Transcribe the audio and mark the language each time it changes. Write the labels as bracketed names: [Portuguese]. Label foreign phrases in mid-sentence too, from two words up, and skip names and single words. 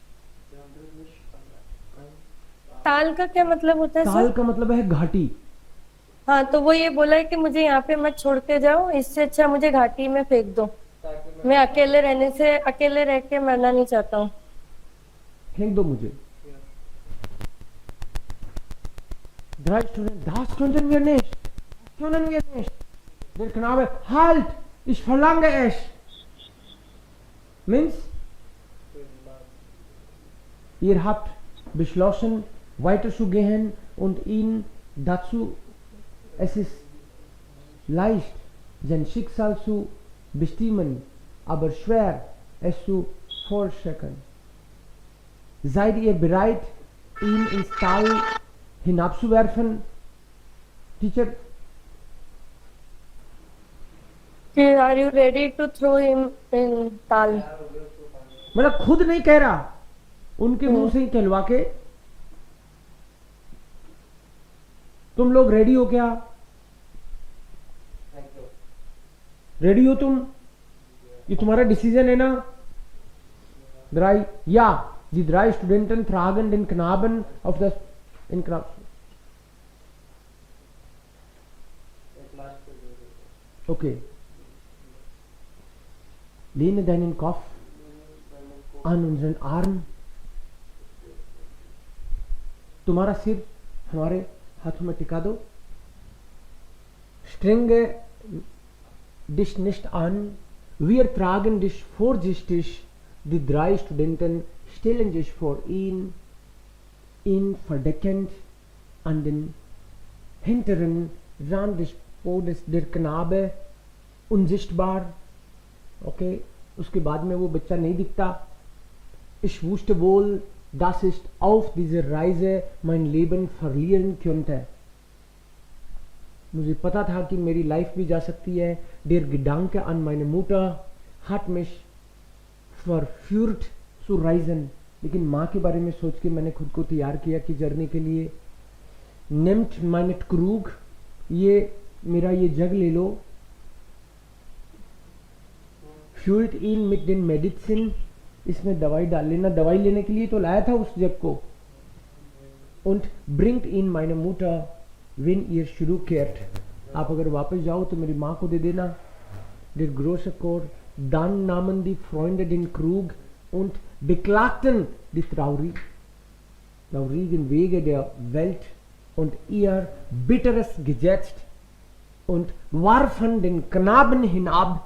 [Hindi] ताल का क्या मतलब होता है ताल सर? का मतलब है घाटी. हाँ, तो वो ये बोला है कि मुझे यहाँ पे मत छोड़ के जाओ, इससे अच्छा मुझे घाटी में फेंक दो. मैं अकेले रहने से, अकेले रह के मरना नहीं चाहता हूँ. फेंक दो मुझे. [German] Drei Stunden, das können wir nicht. Das können wir nicht. Der Knabe, halt, ich verlange es. Means, ihr habt beschlossen, weiterzugehen und ihn dazu, es ist leicht, sein Schicksal zu bestimmen, aber schwer, es zu vollstrecken. Seid ihr bereit, ihn ins Tal hinabzuwerfen? [English] Teacher, Are you ready to throw him in ताल? [Hindi] मतलब खुद नहीं कह रहा, उनके मुंह से ही कहलवा के, तुम लोग रेडी हो क्या? रेडी हो तुम? ये तुम्हारा डिसीजन है ना? [German] Die 3 Studenten tragen den Knaben auf das Okay. Lehne deinen Kopf an unseren Arm. [Hindi] तुम्हारा सिर हमारे हाथों में टिका दो. [German] Strenge dich nicht an. Wir tragen dich vorsichtig. Die 3 Studenten stellen sich vor ihn verdeckend an den hinteren Rand des Bodens. Der Knabe unsichtbar. [Hindi] Okay, उसके बाद में वो बच्चा नहीं दिखता. [German] Ich wusste wohl, dass ich auf dieser Reise mein Leben verlieren könnte. [Hindi] मुझे पता था कि मेरी लाइफ भी जा सकती है. [German] Der Gedanke an meine Mutter hat mich verführt zu reisen. [Hindi] लेकिन माँ के बारे में सोच के मैंने खुद को तैयार किया कि जर्नी के लिए. [German] Nehmt meinen Krug, [Hindi] ये मेरा ये जग ले लो. [German] Füllt ihn mit den Medizin, [Hindi] इसमें दवाई डाल लेना. दवाई लेने के लिए तो लाया था उस जग को. [German] Und bringt ihn meine Mutter, wenn ihr zurückkehrt. [Hindi] आप अगर वापस जाओ तो मेरी माँ को दे देना. [German] Der große Chor, dann nahmen die Freunde den Krug und beklagten die traurigen Wege der Welt und ihr bitteres Gesetz und warfen den Knaben hinab.